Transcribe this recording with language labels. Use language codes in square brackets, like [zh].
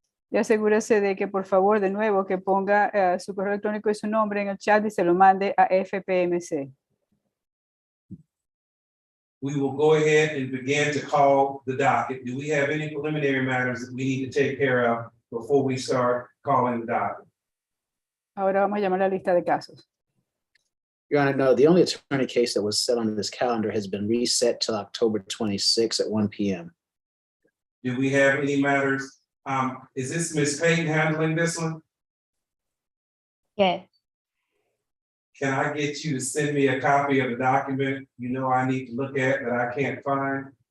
[es] Y asegúrese de que, por favor, de nuevo, que ponga su correo electrónico y su nombre en el chat y se lo mande a FPMC. [en] We will go ahead and begin to call the docket. Do we have any preliminary matters that we need to take care of before we start calling the docket? [es] Ahora vamos a llamar a la lista de casos. [en] Your Honor, no, the only attorney case that was set on this calendar has been reset till October 26 at 1 p.m. Do we have any matters? Is this Ms. Payton handling this one? Yes. Can I get you to send me a copy of the document you know I need to look at that I can't find?